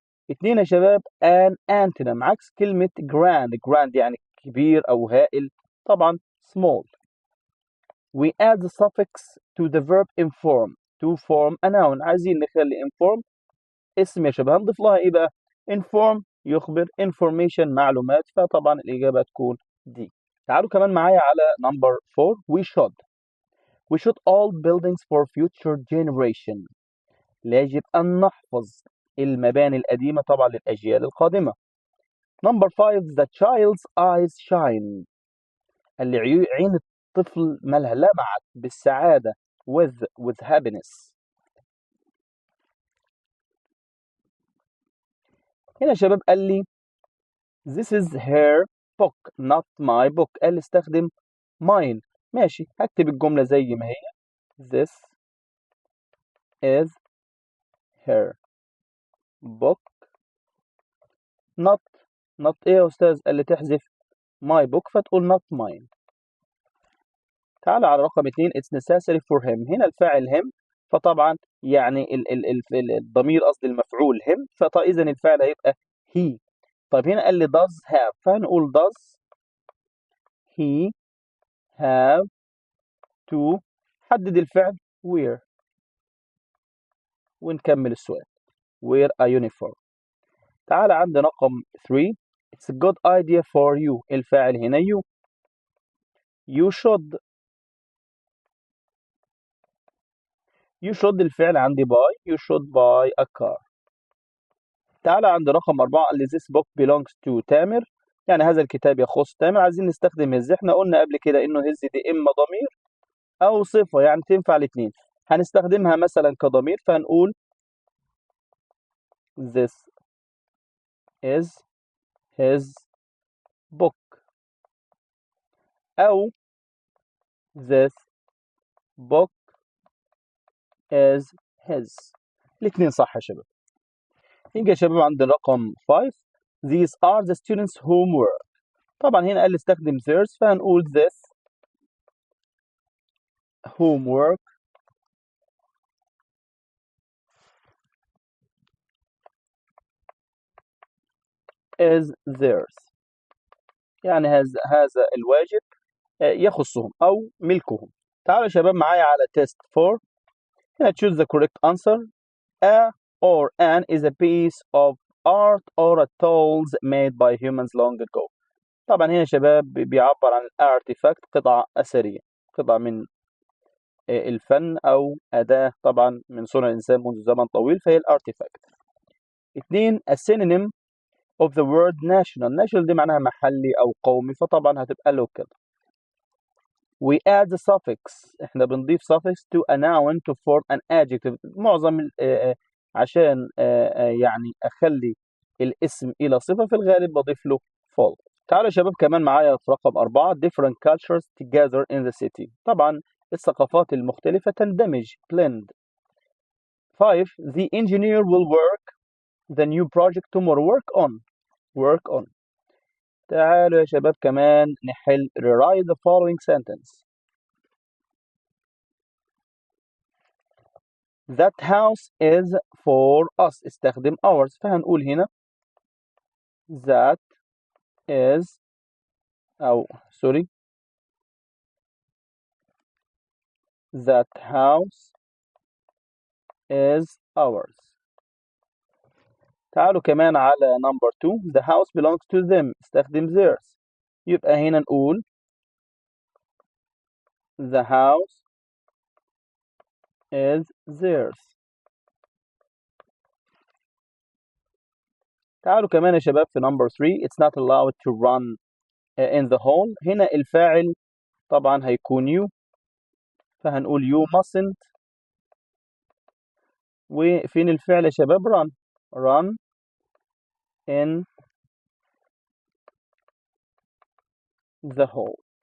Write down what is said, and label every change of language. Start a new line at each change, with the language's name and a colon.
Arabic: 2 يا شباب
English: an antonym
Arabic: عكس كلمة grand يعني كبير أو هائل، طبعا small.
English: We add the suffix to the verb inform to form a noun.
Arabic: عايزين نخلي inform اسم يا شباب، هنضيف لها ايه بقى؟ inform يخبر، information معلومات، فطبعا الإجابة تكون دي. تعالوا كمان معايا على number 4.
English: We should all buildings for future generation.
Arabic: يجب أن نحفظ المباني القديمة طبعا للأجيال القادمة.
English: Number 5 the child's eyes shine.
Arabic: اللي عين الطفل مالها لمعت بالسعادة
English: with happiness.
Arabic: هنا يا شباب قال لي
English: this is her book not my book.
Arabic: قال لي استخدم mine. ماشي هكتب الجملة زي ما هي
English: this is her book not
Arabic: ايه يا أستاذ؟ قال لي تحذف
English: my book
Arabic: فتقول
English: not mine.
Arabic: تعال على رقم
English: 2 it's necessary for him.
Arabic: هنا الفاعل him، فطبعا يعني الضمير قصدي المفعول him، فإذا الفعل هيبقى he. طيب هنا قال لي does have، فهنقول
English: does he have to.
Arabic: حدد الفعل wear ونكمل السؤال
English: wear a uniform.
Arabic: تعال عند رقم
English: 3 it's a good idea for you.
Arabic: الفاعل هنا
English: you should
Arabic: الفعل عندي buy.
English: you should buy a car.
Arabic: تعال عند رقم 4 قال لي
English: this book belongs to
Arabic: تامر، يعني هذا الكتاب يخص تامر. عايزين نستخدم his. احنا قلنا قبل كده انه his دي اما ضمير او صفة، يعني تنفع الاثنين. هنستخدمها مثلا كضمير فهنقول
English: this is his book
Arabic: او
English: this book is his.
Arabic: الاثنين صح يا شباب. نيجي يا شباب عند رقم 5
English: these are the students' homework.
Arabic: طبعا هنا قال لي استخدم theirs، فهنقول
English: this homework is theirs.
Arabic: يعني هذا الواجب يخصهم أو ملكهم. تعالوا يا شباب معايا على test 4.
English: هنا choose the correct answer. A or an is a piece of art or a tools made by humans long ago.
Arabic: طبعا هنا يا شباب بيعبر عن الارتيفاكت، قطعة أثرية، قطعة من الفن أو أداة طبعا من صنع الإنسان منذ زمن طويل، فهي الارتيفاكت.
English: 2 a synonym of the word national.
Arabic: national دي معناها محلي أو قومي، فطبعا هتبقى local.
English: we add the suffix،
Arabic: احنا بنضيف
English: suffix to a noun to form an adjective.
Arabic: معظم عشان يعني أخلي الاسم إلى صفة، في الغالب بضيف له full. تعالوا يا شباب كمان معايا في رقم 4
English: different cultures together in the city.
Arabic: طبعا الثقافات المختلفة تندمج blend.
English: 5 the engineer will work the new project tomorrow. work on.
Arabic: تعالوا يا شباب كمان نحل
English: rewrite the following sentence. That house is for us.
Arabic: استخدم ours، فهنقول هنا
English: that is
Arabic: أو
English: sorry that house is ours.
Arabic: تعالوا كمان على
English: number 2 the house belongs to them.
Arabic: استخدم theirs، يبقى هنا نقول
English: the house is theirs.
Arabic: تعالوا كمان يا شباب في
English: number 3 it's not allowed to run in the hall.
Arabic: هنا الفاعل طبعا هيكون you، فهنقول
English: you mustn't.
Arabic: وفين الفعل يا شباب؟
English: run in the hall.